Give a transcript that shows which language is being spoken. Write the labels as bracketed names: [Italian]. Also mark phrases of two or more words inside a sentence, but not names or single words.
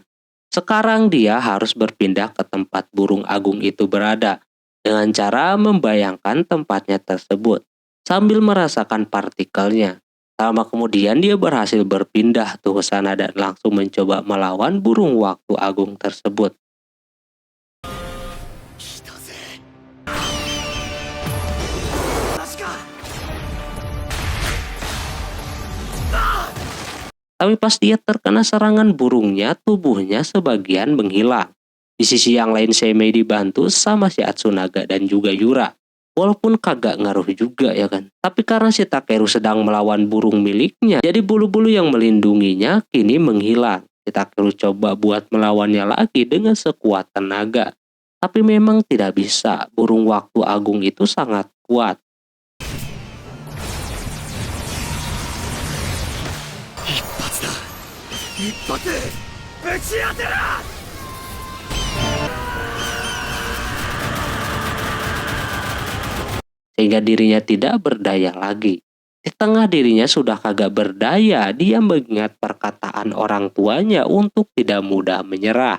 [Indonesian] Sekarang dia harus berpindah ke tempat burung agung itu berada dengan cara membayangkan tempatnya tersebut sambil merasakan partikelnya. Lama kemudian dia berhasil berpindah tuh ke sana dan langsung mencoba melawan burung waktu agung tersebut. [Japanese] 来たぜマジか [Indonesian] Tapi pas dia terkena serangan burungnya, tubuhnya sebagian menghilang. Di sisi yang lain Seimei dibantu sama si Atsunaga dan juga Yura. Walaupun kagak ngaruh juga ya kan. Tapi karena si Takeru sedang melawan burung miliknya, jadi bulu-bulu yang melindunginya kini menghilang. Si Takeru coba buat melawannya lagi dengan sekuat tenaga. Tapi memang tidak bisa, burung waktu agung itu sangat kuat. [Japanese] 一発だ一発ぶち当てろ [Indonesian] Sehingga dirinya tidak berdaya lagi. Di tengah dirinya sudah kagak berdaya, dia mengingat perkataan orang tuanya untuk tidak mudah menyerah.